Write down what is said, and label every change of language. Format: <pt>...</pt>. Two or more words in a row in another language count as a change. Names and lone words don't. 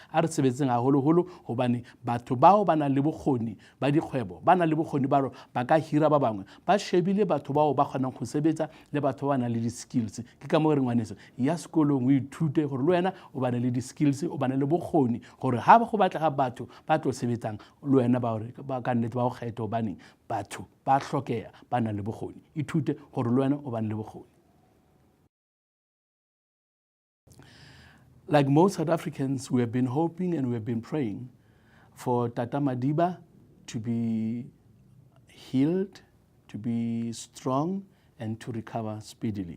<st>A re sebetseng haholoholo hobane batho bao ba na le bokgoni ba dikgwebo, ba na le bokgoni ba ka hira ba bangwe, ba shebile batho bao ba kgonang go sebetsa le batho ba nang le di-skills. Ke ka mo re ngwaneso ya sekolong o ithute gore le wena o bane le di-skills, o bane le bokgoni gore ha go batlega batho ba tlo sebetsang le wena ba ka nnete ba go kgetha hobane batho ba hlokea ba nang le bokgoni. Ithute gore le wena o bane le bokgoni.</st> <en>Like most South Africans, we have been hoping and we have been praying for Tata Madiba to be healed, to be strong, and to recover speedily.</en>